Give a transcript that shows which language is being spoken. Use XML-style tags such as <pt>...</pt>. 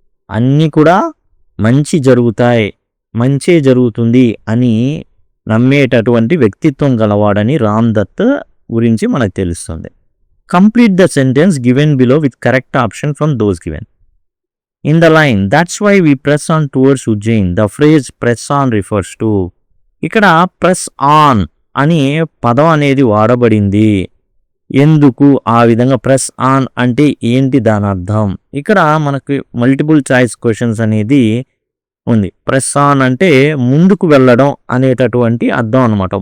<te>అన్నీ కూడా మంచి జరుగుతాయి, మంచే జరుగుతుంది అని నమ్మేటటువంటి వ్యక్తిత్వం గలవాడని రామ్దత్ గురించి మనకు తెలుస్తుంది.</te> <en>Complete the sentence given below with correct option from those given. In the line, that's why we press on towards Ujjain. The phrase press on refers to.</en> <te>ఇక్కడ ప్రెస్ ఆన్ అని పదం అనేది వాడబడింది. ఎందుకు ఆ విధంగా ప్రెస్ ఆన్ అంటే ఏంటి దాని అర్థం? ఇక్కడ మనకి మల్టిపుల్ చాయిస్ క్వశ్చన్స్ అనేది ఉంది. ప్రెస్ ఆన్ అంటే ముందుకు వెళ్ళడం అనేటటువంటి అర్థం అనమాట.</te>